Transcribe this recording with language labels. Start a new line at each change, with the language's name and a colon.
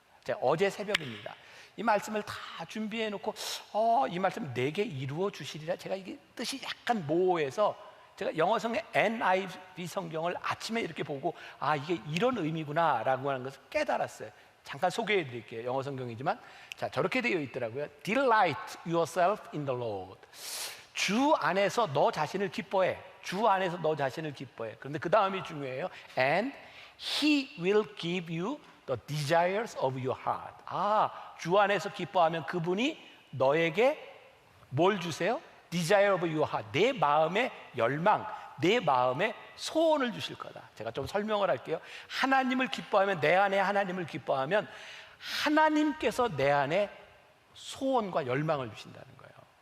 Korean: 자, 어제 새벽입니다. 이 말씀을 다 준비해 놓고 이 말씀 내게 이루어 주시리라. 제가 이게 뜻이 약간 모호해서 제가 영어성의 NIV 성경을 아침에 이렇게 보고 이게 이런 의미구나 라고 하는 것을 깨달았어요. 잠깐 소개해 드릴게요. 영어 성경이지만 자, 저렇게 되어 있더라고요.
English: Delight yourself in the Lord.
Korean: 주 안에서 너 자신을 기뻐해. 주 안에서 너 자신을 기뻐해. 그런데 그 다음이 중요해요.
English: And He will give you the desires of your heart.
Korean: 주 안에서 기뻐하면 그분이 너에게 뭘 주세요?
English: Desire of your heart.
Korean: 내 마음의 열망, 내 마음의 소원을 주실 거다. 제가 좀 설명을 할게요. 하나님을 기뻐하면, 내 안에 하나님을 기뻐하면 하나님께서 내 안에 소원과 열망을 주신다는 거예요.